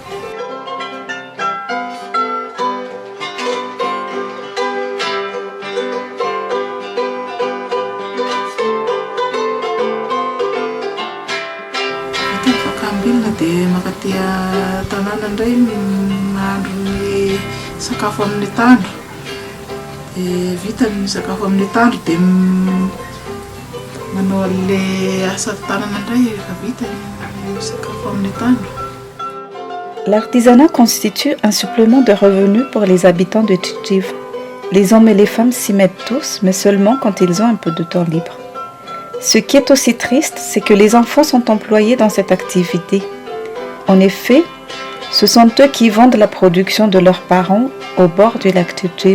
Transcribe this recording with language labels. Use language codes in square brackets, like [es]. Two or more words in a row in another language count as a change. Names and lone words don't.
[mg] Vita ny fakam-bilona dia makaty tanàna indray mahandro ny sakafo amin'ny tandro. Vita ny sakafo amin'ny tandro dia manao an'ilay asa tanana indray rehefa vita ny sakafo amin'ny tandro. [fr] L'artisanat constitue un supplément de revenus pour les habitants de Chichiv. Les hommes et les femmes s'y mettent tous, mais seulement quand ils ont un peu de temps libre. Ce qui est aussi triste, c'est que les enfants sont employés dans cette activité. En effet, ce sont eux qui vendent la production de leurs parents au bord du lac Chichiv.